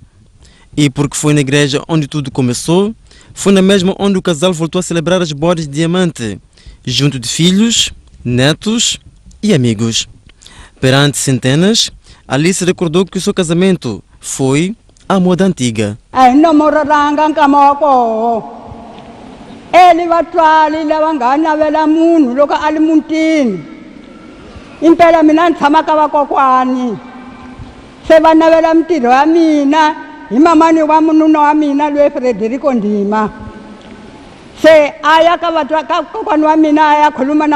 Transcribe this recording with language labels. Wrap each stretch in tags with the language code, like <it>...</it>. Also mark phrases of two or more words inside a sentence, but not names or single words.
<pt>E porque foi na igreja onde tudo começou, foi na mesma onde o casal voltou a celebrar as bodas de diamante, junto de filhos, netos e amigos. Perante centenas, Alice recordou que o seu casamento foi a moda antiga.</pt> <ts>Ele vatswari lava nga navela munhu loko a li mutini impela mina ni tshama ka vakokwani se va navela mintirho ya mina hi mamani wa mununa wa mina loyi Frederico Ndima se a ya ka kokwani wa mina a ya khuluma na</ts>